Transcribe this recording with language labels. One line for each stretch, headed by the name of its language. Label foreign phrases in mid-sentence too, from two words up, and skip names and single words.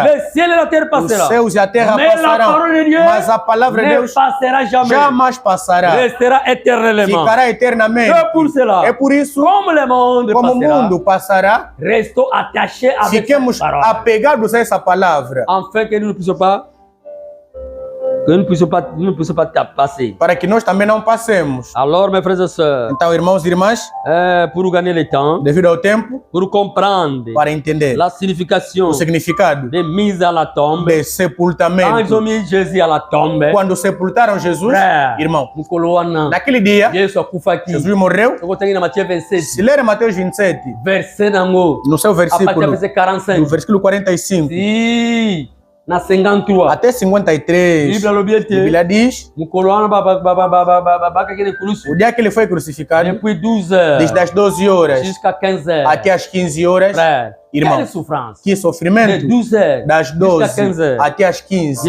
Portuguese: Os céus e a terra passarão, mas a palavra de Deus jamais passará. Ficará eternamente. É por isso, como o mundo passará, fiquemos apegados a essa palavra,
French: Que nous ne puissions pas passer.
Portuguese: Para que nós também não passemos.
French: Alors, mes frères et sœurs,
Portuguese: então, irmãos e irmãs,
French: pour gagner le temps,
Portuguese: devido ao tempo,
French: pour comprendre
Portuguese: para entender
French: la signification,
Portuguese: o significado
French: de mise à la tombe,
Portuguese: de sepultamento.
French: Quand ils ont mis Jésus à la tombe,
Portuguese: quando sepultaram Jesus, irmão, naquele dia, Jesus morreu. Se ler Mateus 27, no seu versículo, no versículo 45, na 53. Até 53, a Bíblia diz, o dia que ele foi crucificado, desde as 12 horas até as 15 horas, irmão, que sofrimento, das 12 até as 15.